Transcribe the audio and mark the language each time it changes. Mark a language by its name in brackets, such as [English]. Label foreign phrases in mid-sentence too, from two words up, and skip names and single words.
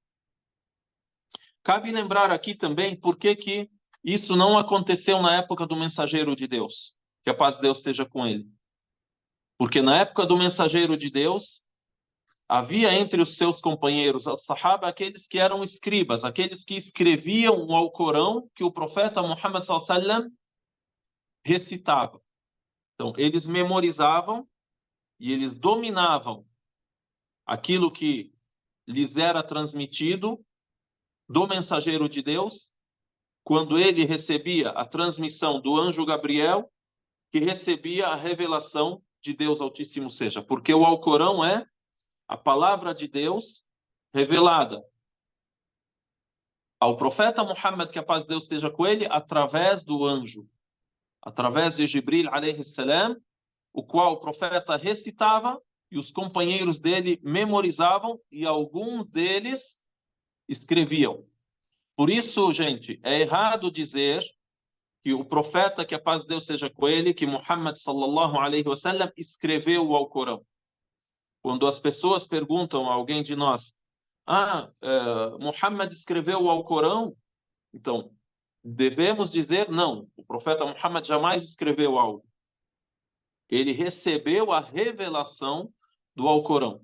[Portuguese] Cabe lembrar aqui também por que isso não aconteceu na época do mensageiro de Deus. Que a paz de Deus esteja com ele. Porque na época do mensageiro de Deus, havia entre os seus companheiros, as sahaba, aqueles que eram escribas, aqueles que escreviam o Alcorão que o profeta Muhammad [Arabic] صلى الله عليه وسلم [Portuguese] recitava. Então, eles memorizavam e eles dominavam aquilo que lhes era transmitido do mensageiro de Deus, quando ele recebia a transmissão do anjo Gabriel, que recebia a revelação de Deus Altíssimo seja, porque o Alcorão é a palavra de Deus revelada ao profeta Muhammad, que a paz de Deus esteja com ele, através do anjo, através de Jibril [Arabic] عليه السلام, [Portuguese] o qual o profeta recitava e os companheiros dele memorizavam e alguns deles escreviam. Por isso, gente, é errado dizer que o profeta, que a paz de Deus seja com ele, que Muhammad [Arabic] صلى الله عليه وسلم [Portuguese] escreveu o Alcorão. Quando as pessoas perguntam a alguém de nós, Muhammad escreveu o Alcorão? Então, devemos dizer não. O profeta Muhammad jamais escreveu algo. Ele recebeu a revelação do Alcorão.